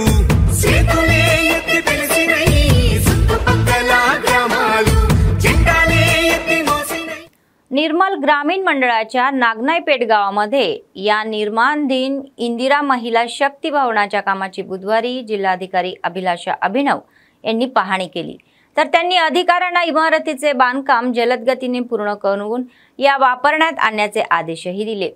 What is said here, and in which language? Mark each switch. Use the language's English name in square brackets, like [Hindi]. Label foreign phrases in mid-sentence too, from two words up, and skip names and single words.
[Telugu] చేతులే ఎత్తి పిలిచినై, చుట్టుపక్కల గ్రామాలు జెండాలే ఎత్తి మోసినై. [Marathi] निर्मल ग्रामीण मंडळाच्या नागनाईपेठ गावामध्ये या निर्माणाधीन इंदिरा महिला शक्ती भवनाच्या कामाची बुधवारी जिल्हाधिकारी अभिलाषा अभिनव यांनी पाहणी केली. तर त्यांनी अधिकाऱ्यांना इमारतीचे बांधकाम जलद गतीने पूर्ण करून या वापरण्यात आणण्याचे आदेशही दिले.